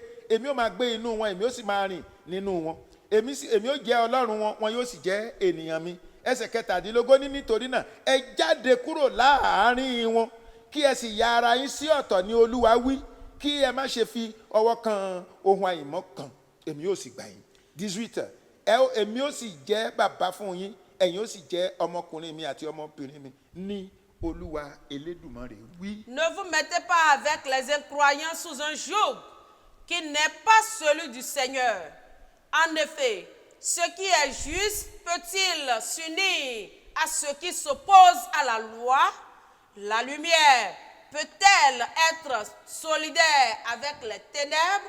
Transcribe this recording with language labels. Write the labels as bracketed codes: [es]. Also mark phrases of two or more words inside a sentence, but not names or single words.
[yo] èmi ó máa gbé inú wọn èmi ó sì máa rìn nínú wọn èmi ó jẹ́ Ọlọ́run wọn wọn yóò sì jẹ́ ènìyàn mi ẹsẹ̀ kẹtàdínlógún ní nítorí náà ẹ jáde kúrò láàárín wọn kí ẹ sì ya ara yín sí ọ̀tọ̀ ní Olúwa wí kí ẹ má ṣe fi ọwọ́ kan ohun àìmọ́ kan èmi ó sì gbà yín 18 èmi ó sì jẹ́ bàbá fún yín ẹ̀yin ó sì jẹ́ ọmọkùnrin mi àti ọmọbìnrin mi ní Olúwa Elédùmarè wí. [fr] Ne vous mettez pas avec les incroyants sous un joug qui n'est pas celui du Seigneur. En effet, ce qui est juste peut-il s'unir à ce qui s'oppose à la loi? La lumière peut-elle être solidaire avec les ténèbres?